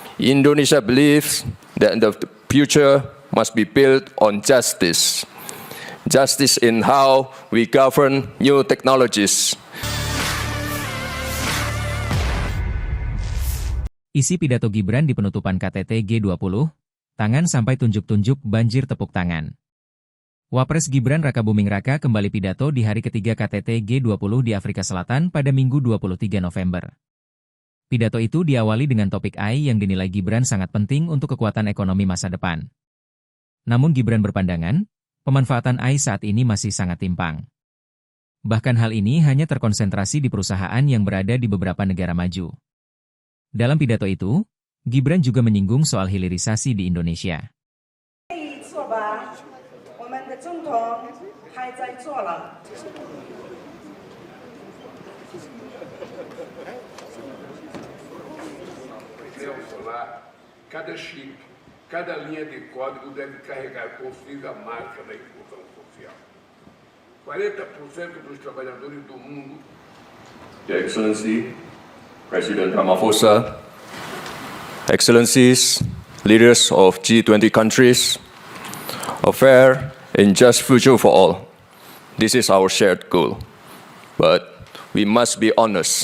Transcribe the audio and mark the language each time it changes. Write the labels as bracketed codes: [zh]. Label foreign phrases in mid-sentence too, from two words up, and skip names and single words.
[en] Indonesia believes that the future must be built on justice. Justice in how we govern new technologies. [id] Isi pidato Gibran di penutupan KTT G20, tangan sampai tunjuk-tunjuk banjir tepuk tangan. Wapres Gibran Rakabuming Raka kembali pidato di hari ketiga KTT G20 di Afrika Selatan pada Minggu 23 November. Pidato itu diawali dengan topik AI yang dinilai Gibran sangat penting untuk kekuatan ekonomi masa depan. Namun Gibran berpandangan, pemanfaatan AI saat ini masih sangat timpang. Bahkan hal ini hanya terkonsentrasi di perusahaan yang berada di beberapa negara maju. Dalam pidato itu, Gibran juga menyinggung soal hilirisasi di Indonesia. [pt] Cada chip, cada linha de código deve carregar consigo a marca da inclusão social. 40% dos trabalhadores do mundo. [en] Your Excellency, President Ramaphosa, Excellencies, leaders of G20 countries, a fair and just future for all. This is our shared goal. But we must be honest.